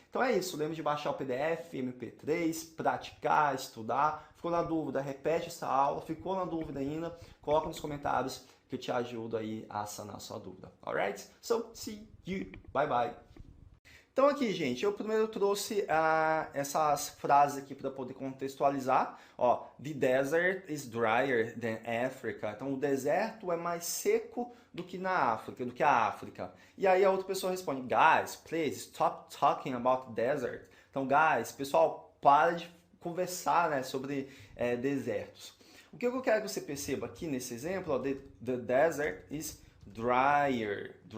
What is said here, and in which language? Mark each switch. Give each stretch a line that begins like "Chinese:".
Portuguese: Então é isso, lembre de baixar o PDF, MP3, praticar, estudar. Ficou na dúvida, repete essa aula. Ficou na dúvida ainda, coloca nos comentários que eu te ajudo aí a sanar a sua dúvida. Alright?
English: So, see you. Bye bye.
Portuguese: Então aqui, gente, eu primeiro trouxe essas frases aqui para poder contextualizar.
English: Ó, the desert is drier than Africa.
Portuguese: Então, o deserto é mais seco do que a África. E aí a outra pessoa responde,
English: guys, please stop talking about desert.
Portuguese: Então, guys, pessoal, para de conversar, né, sobre desertos. O que eu quero que você perceba aqui nesse exemplo, ó,
English: the desert is drier.